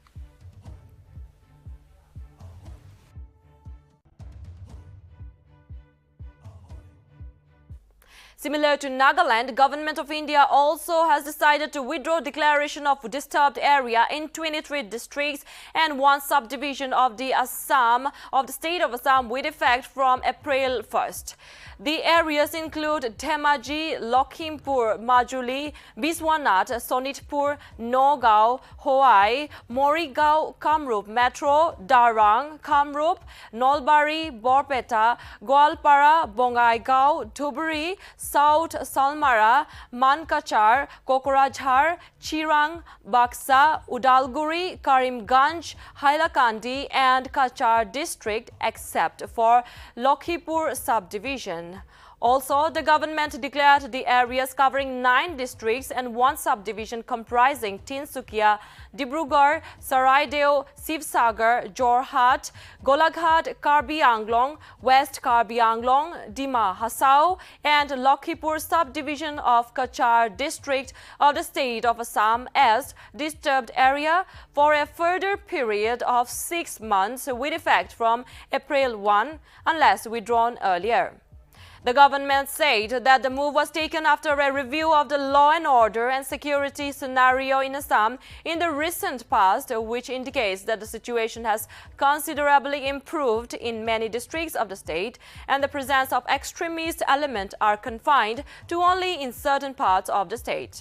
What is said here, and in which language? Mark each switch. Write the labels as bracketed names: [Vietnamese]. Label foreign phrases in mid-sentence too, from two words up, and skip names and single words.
[English] Similar to Nagaland, Government of India also has decided to withdraw declaration of disturbed area in 23 districts and 1 subdivision of the state of Assam with effect from April 1st. The areas include Dhemaji, Lakhimpur, Majuli, Biswanath, Sonitpur, Nagaon, Hoai, Morigao, Kamrup Metro, Darang, Kamrup, Nolbari, Borpeta, Goalpara, Bongaigaon, Dhubri, South Salmara, Mankachar, Kokorajhar, Chirang, Baksa, Udalguri, Karimganj, Hailakandi and Kachar district except for Lakhipur subdivision. Also, the government declared the areas covering 9 districts and 1 subdivision comprising Tinsukia, Dibrugarh, Saraideo, Sivsagar, Jorhat, Golaghat, Karbi Anglong, West Karbi Anglong, Dima Hasao and Lakhipur subdivision of Kachar district of the state of Assam as disturbed area for a further period of 6 months with effect from April 1 unless withdrawn earlier. The government said that the move was taken after a review of the law and order and security scenario in Assam in the recent past, which indicates that the situation has considerably improved in many districts of the state and the presence of extremist elements are confined to only in certain parts of the state.